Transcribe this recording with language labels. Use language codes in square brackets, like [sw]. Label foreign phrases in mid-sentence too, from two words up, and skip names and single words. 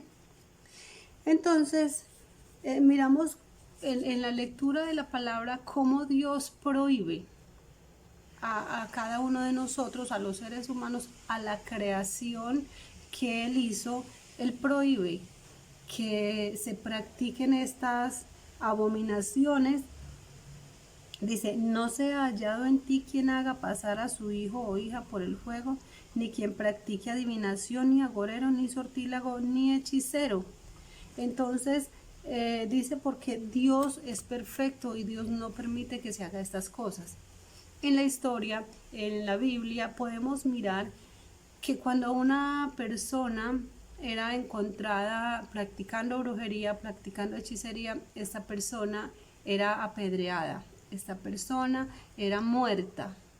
[es] Entonces miramos en la lectura de la palabra cómo Dios prohíbe a cada uno de nosotros, a los seres humanos, a la creación que Él hizo. Él prohíbe que se practiquen estas abominaciones. Dice: no se ha hallado en ti quien haga pasar a su hijo o hija por el fuego, ni quien practique adivinación, ni agorero, ni sortílago, ni hechicero. Entonces dice, porque Dios es perfecto y Dios no permite que se haga estas cosas. En la historia, en la Biblia, podemos mirar que cuando una persona era encontrada practicando brujería, practicando hechicería, esta persona era apedreada, esta persona era muerta.